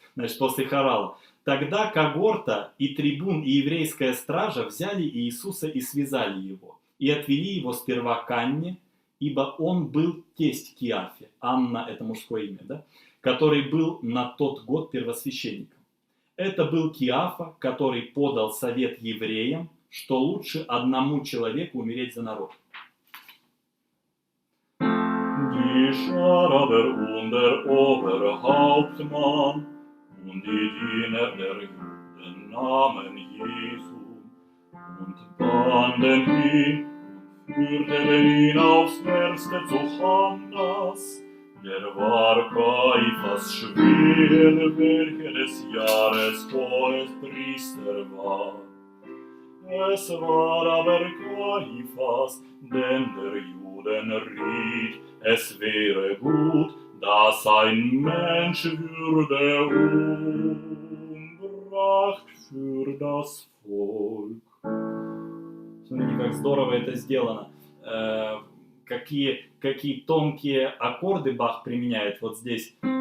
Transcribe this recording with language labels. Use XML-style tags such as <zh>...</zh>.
<ru>Значит, после хорала. «Тогда когорта и трибун, и еврейская стража взяли Иисуса и связали его, и отвели его сперва к Анне, ибо он был тесть Киафе». Анна — это мужское имя, да? Который был на тот год первосвященником. Это был Киафа, который подал совет евреям, что лучше одному человеку умереть за народ.</ru> <de>Die Schar und der Oberhauptmann und die Diener der Juden nahmen Jesu und banden ihn und führte den ihn aufs Erste zu Hannas. Der war Kaiphas schwer, welcher des Jahres Hohepriester war. Es war aber Kaiphas, denn der Juden riet, es wäre gut, dass ein Mensch würde umbracht für das Volk.</de> <ru>Смотрите, как здорово это сделано. Какие тонкие аккорды Бах применяет вот здесь.</ru>